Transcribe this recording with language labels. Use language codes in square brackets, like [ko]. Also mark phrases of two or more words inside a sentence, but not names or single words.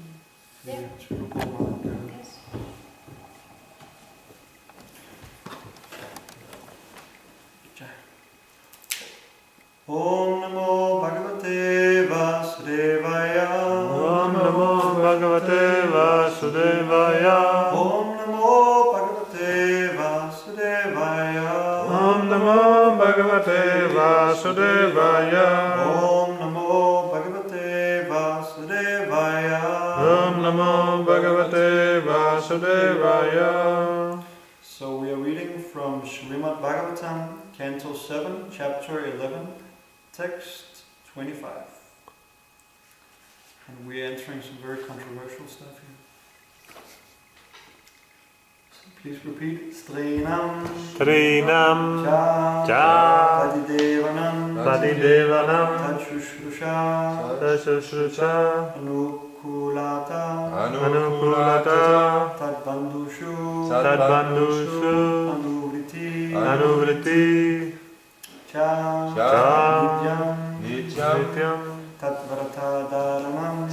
[en] Ja. Yes. [sa] Om Namo Bhagavate Vasudevaya. Om Namo Bhagavate Vasudevaya. Om Namo Bhagavate Vasudevaya. Om Namo Bhagavate Vasudevaya. Om Namo Bhagavate Vasudevaya. Om Namo Bhagavate Vasudevaya. [en] So we are reading from Srimad Bhagavatam, Canto 7, Chapter 11, Text 25. And we're entering some very controversial stuff here. So please repeat. [sa] Strinam Cha Padidevanam Tachushrusha Anukulata Tadbandushu Anuvriti Cha Nityam Tatvartadaranam